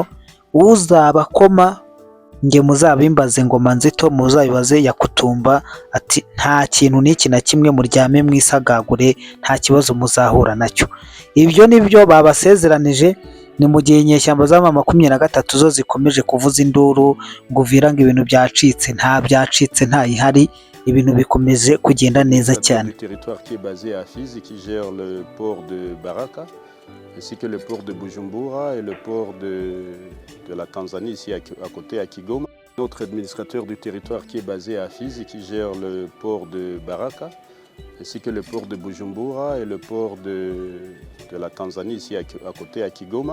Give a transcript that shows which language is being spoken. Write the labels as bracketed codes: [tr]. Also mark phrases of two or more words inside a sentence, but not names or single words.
[rw] Uzabakoma nge muzabimbaze Ngoma Nzito, muzabibaze Yakutumba, ati nta kintu n'iki na kimwe, muryame mwisagagure, nta kibazo muzahura nacyo. Ibyo nibyo babasezeranije. Ni mu gihe inyeshyamba za M23 zo zikomeje kuvuza induru ngo Uvira ngo ibintu byacitse. Nta byacitse, nta ihari, ibintu bikomeje kugenda neza cyane. [fr] Ainsi que le port de Bujumbura et le port de la Tanzanie ici à côté à Kigoma. Notre administrateur du territoire qui est basé à Fizi qui gère le port de Baraka, ainsi que le port de Bujumbura et le port de la Tanzanie ici à côté à Kigoma.